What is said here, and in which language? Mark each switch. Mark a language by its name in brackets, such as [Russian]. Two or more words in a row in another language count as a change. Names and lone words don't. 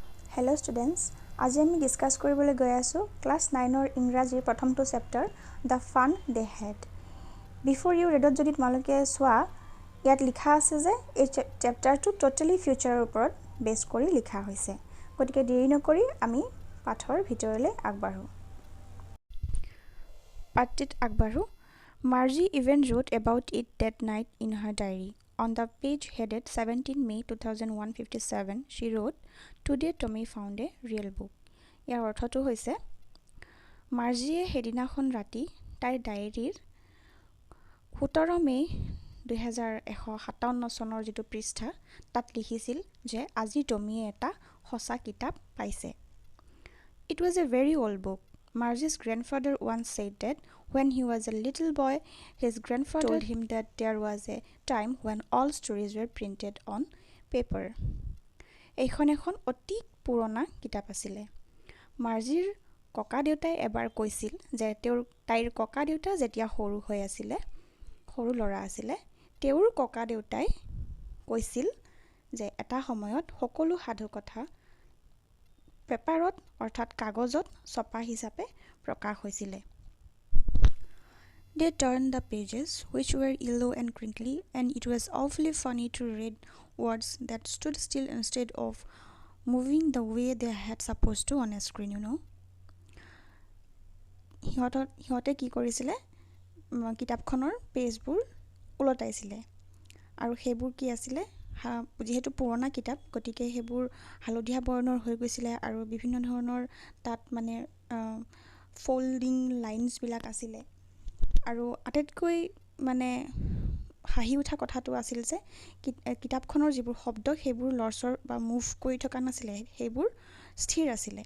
[English] Hello students, [Assamese] আজি আমি ডিসকাস কৰিবলৈ গৈ আছো ক্লাস 9 ৰ ইংৰাজীৰ প্ৰথমটো চেপ্টাৰ The Fun They Had. [English] Before you read [Assamese] যদি তোমালোকে সোৱা ইয়াত লিখা আছে যে এই চেপ্টাৰটো টোটালি ফিউচাৰৰ ওপৰত বেস কৰি লিখা হৈছে। গতিকে দেৰি নকৰি আমি পাঠৰ ভিতৰলৈ আগবাঢ়ো। পাঠটিত আগবাঢ়ো। [English] Margie even wrote about it that night in her diary. On the page headed 17 May 2157, she wrote, "Today Tommy found a real book." [Assamese] ইয়াৰ অৰ্থটো হৈছে মাৰ্জিয়ে হেদিনাখন ৰাতি তাইৰ ডায়েৰীৰ 17 মে 2157 চনৰ যিটো পৃষ্ঠা তাত লিখিছিল যে আজি টমিয়ে এটা সঁচা কিতাপ পাইছে। [English] It was a very old book. Margie's grandfather once said that when he was a little boy, his grandfather told him that there was a time when all stories were printed on paper. [Assamese] এইখন এখন অতি পুৰণা কিতাপ আছিলে। মাৰ্জিৰ ককা দেউতাই এবাৰ কৈছিল যে তাইৰ ককা দেউতা যেতিয়া সৰু হৈ আছিল, সৰু ল'ৰা আছিল, তেওঁৰ ককা দেউতাই কৈছিল যে এটা সময়ত সকলো সাধু কথা পেপাৰত অৰ্থাৎ কাগজত ছপা হিচাপে প্ৰকাশ হৈছিল। [English] They turned the pages, which were yellow and crinkly, and it was awfully funny to read words that stood still instead of moving the way they had supposed to on a screen, you know. [Assamese] সিহঁতে কি কৰিছিলে কিতাপখনৰ পেজবোৰ উলটাইছিলে আৰু সেইবোৰ কি আছিলে যেহেতু পুৰণা কিতাপ গতিকে সেইবোৰ হালধীয়া বৰ্ণৰ হৈ গৈছিলে আৰু বিভিন্ন ধৰণৰ তাত মানে [English] folding lines [Assamese] বিলাক আছিলে আৰু আটাইতকৈ মানে হাঁহি উঠা কথাটো আছিল যে কিতাপখনৰ যিবোৰ শব্দ সেইবোৰ লৰচৰ বা মুভ কৰি থকা নাছিলে, সেইবোৰ স্থিৰ আছিলে।